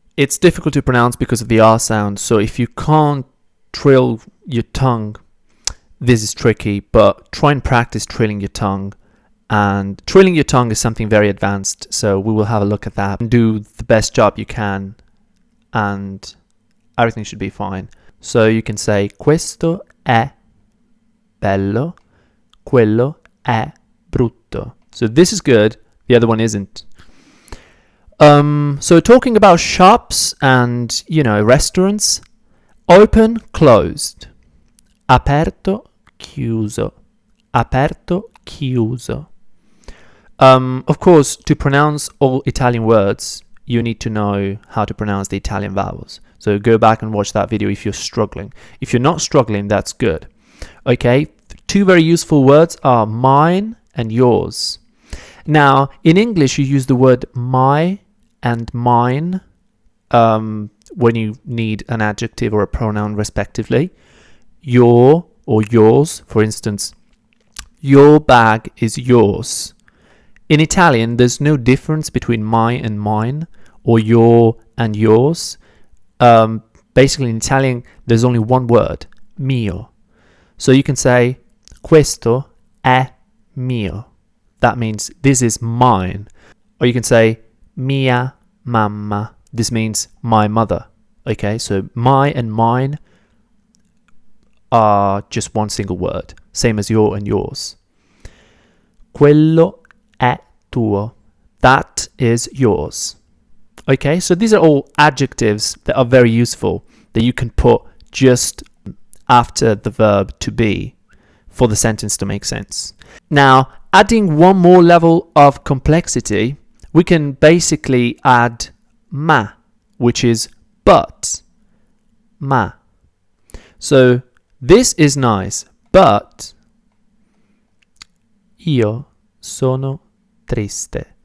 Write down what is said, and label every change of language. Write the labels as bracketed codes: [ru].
[en] It's difficult to pronounce because of the R sound, so if you can't trill your tongue, this is tricky, but try and practice trilling your tongue. And trilling your tongue is something very advanced, so we will have a look at that and do the best job you can, and everything should be fine. So you can say [it] questo è bello, quello è brutto. [en] So this is good, the other one isn't. So talking about shops and, restaurants, open, closed, [it] aperto, chiuso, aperto, chiuso. [en] Of course, to pronounce all Italian words, you need to know how to pronounce the Italian vowels. So go back and watch that video if you're struggling. If you're not struggling, that's good. Okay, two very useful words are mine and yours. Now, in English, you use the word my and mine when you need an adjective or a pronoun respectively. Your or yours, for instance, your bag is yours. In Italian, there's no difference between my and mine or your and yours. Basically, in Italian, there's only one word, mio. So you can say, [it] questo è mio. [en] That means this is mine. Or you can say, [it] mia mamma. [en] This means my mother. Okay, so my and mine are just one single word, same as your and yours. [it] Quello è tuo. [en] That is yours. Okay, so these are all adjectives that are very useful that you can put just after the verb to be for the sentence to make sense. Now, adding one more level of complexity, we can basically add ma, which is but. [it] Ma. [en] So this is nice, but [it] io sono triste.